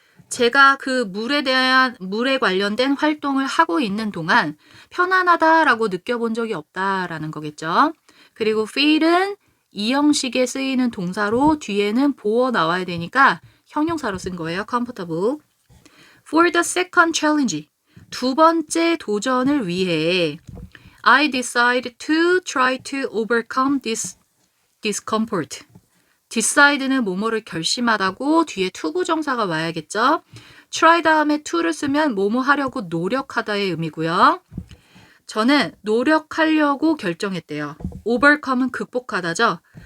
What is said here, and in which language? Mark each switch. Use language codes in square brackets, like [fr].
[ko] 제가 그 물에 관련된 활동을 하고 있는 동안 편안하다라고 느껴본 적이 없다라는 거겠죠. 그리고 feel은 이 형식에 쓰이는 동사로 뒤에는 보어 나와야 되니까 형용사로 쓴 거예요. [en] comfortable. For the second challenge. [ko] 두 번째 도전을 위해 [en] I decide to try to overcome this discomfort. [ko] decide는 뭐뭐를 결심하다고 뒤에 to 부정사가 와야겠죠. try 다음에 to를 쓰면 뭐뭐 하려고 노력하다의 의미고요. 저는 노력하려고 결정했대요. overcome은 극복하다죠.